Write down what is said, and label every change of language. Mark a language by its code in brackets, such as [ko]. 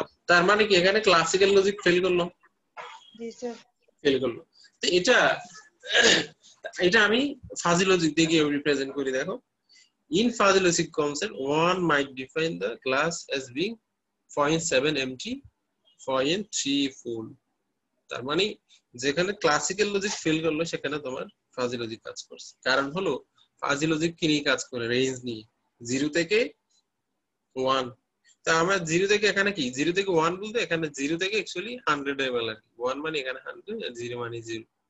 [bn] তার মানে কি এখানে ক্লাসিক্যাল লজিক ফেল করলো? ফেল করলো। তো এটা আমি ফাজি লজিক দিয়ে রিপ্রেজেন্ট করি। [en] দেখো, in fuzzy logic concept one might define the glass as being 0.7 empty, 0.3 full. [bn] তার মানে যেখানে ক্লাসিক্যাল লজিক ফেল করলো সেখানে তোমার ফাজি লজিক কাজ করছে। কারণ হলো ফাজি লজিক কি নিয়ে কাজ করে? রেঞ্জ নিয়ে, 0 থেকে 1। তা আমরা 0 থেকে এখানে কি 0 থেকে 1 বলতে এখানে 0 থেকে অ্যাকচুয়ালি 100 এর আর কি, 1 মানে এখানে 100 আর 0 মানে 0।